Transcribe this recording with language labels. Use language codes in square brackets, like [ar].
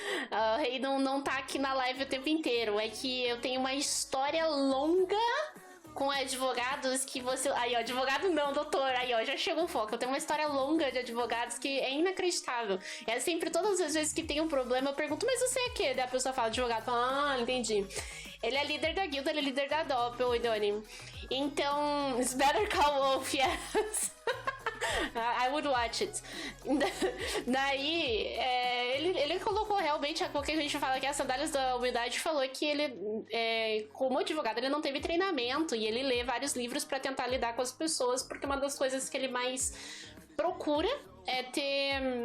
[pt] a Rei não tá aqui na live o tempo inteiro. É que eu tenho uma história longa com advogados que você... Aí, ó, advogado não, doutor. Aí, ó, já chegou o foco. Eu tenho uma história longa de advogados que é inacreditável. É sempre, todas as vezes que tem um problema, eu pergunto, mas você é quê? Daí a pessoa fala, advogado. Fala, entendi. Ele é líder da guilda, ele é líder da Doppel, Idoni. [en] Então, it's better call Wolf, yes. I would watch it. [pt] Daí, ele colocou realmente, qualquer gente fala que as sandálias da humildade falou que ele, como advogado, ele não teve treinamento e ele lê vários livros pra tentar lidar com as pessoas, porque uma das coisas que ele mais procura é ter